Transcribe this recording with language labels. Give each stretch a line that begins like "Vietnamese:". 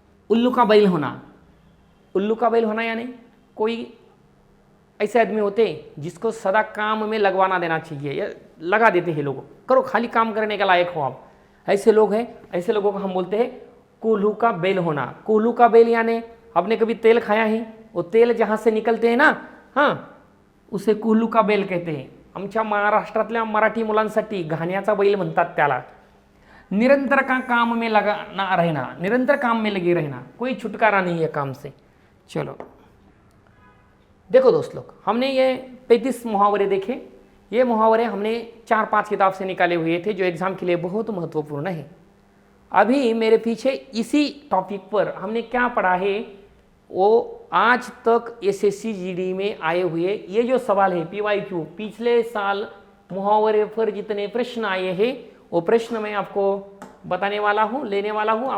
Hindi: उल्लू का बैल होना, उल्लू का बैल होना यानी कोई ऐसे आदमी होते हैं जिसको सदा काम में लगवाना देना चाहिए, या लगा देते हैं लोगों, करो खाली काम करने का लायक हो आप, ऐसे लोग हैं, ऐसे लोगों को हम बोलते हैं कोल्हू का बैल होना। कोल्हू का बैल यानी आपने कभी तेल खाया है, वो तेल जहाँ से निकलते हैं ना, हाँ उसे कुहलू का बैल कहते हैं.
Marathi: आमच्या महाराष्ट्रातल्या मराठी मुलांसाठी घाण्याचा बैल म्हणतात त्याला.
Hindi: निरंतर का काम में लगा ना रहना, निरंतर काम में लगे रहना, कोई छुटकारा नहीं है काम से. चलो देखो दोस्त लोग, हमने ये 35 मुहावरे देखे. ये मुहावरे हमने 4-5 किताब से निकाले हुए थे जो एग्जाम के लिए बहुत महत्वपूर्ण है. अभी मेरे पीछे इसी टॉपिक पर हमने क्या पढ़ा है, वो आज तक एसएससी जीडी में आए हुए ये जो सवाल है PYQ, पिछले साल मुहावरे पर जितने प्रश्न आए हैं वो प्रश्न मैं आपको बताने वाला हूँ, लेने वाला हूँ.